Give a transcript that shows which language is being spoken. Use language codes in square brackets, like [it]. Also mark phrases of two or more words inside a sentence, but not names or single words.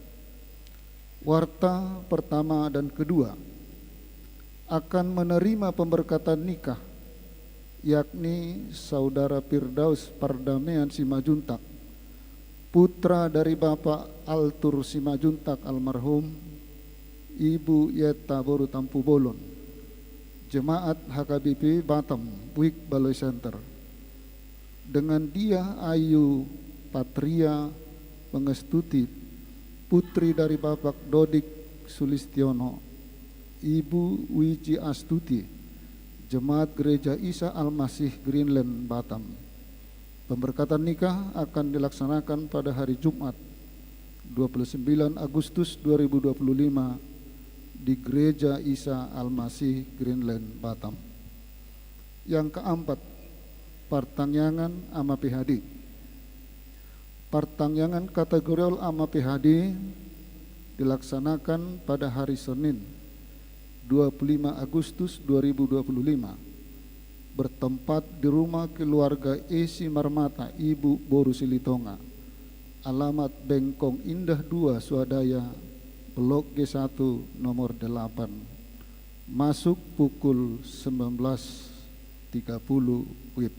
[id] Warta pertama dan kedua akan menerima pemberkatan nikah, yakni saudara Firdaus Pardamaian Simajuntak, putra dari Bapak Altur Simajuntak almarhum, Ibu Yeta Boru Tampu Bolon, jemaat HKBP Batam, Wik Baloi Center. Dengan dia Ayu Patria Pengestuti, putri dari Bapak Dodik Sulistiono, Ibu Wiji Astuti, jemaat Gereja Isa Al-Masih Greenland Batam. Pemberkatan nikah akan dilaksanakan pada hari Jumat 29 Agustus 2025 di Gereja Isa Al-Masih Greenland Batam. Yang keempat, pertangyangan ama PHD. Pertangyangan kategorial ama PHD dilaksanakan pada hari Senin 25 Agustus 2025 bertempat di rumah keluarga Esi Marmata, Ibu Boru Silitonga, alamat Bengkong Indah 2 Swadaya, Blok G1 nomor 8, masuk pukul 19.30 WIB.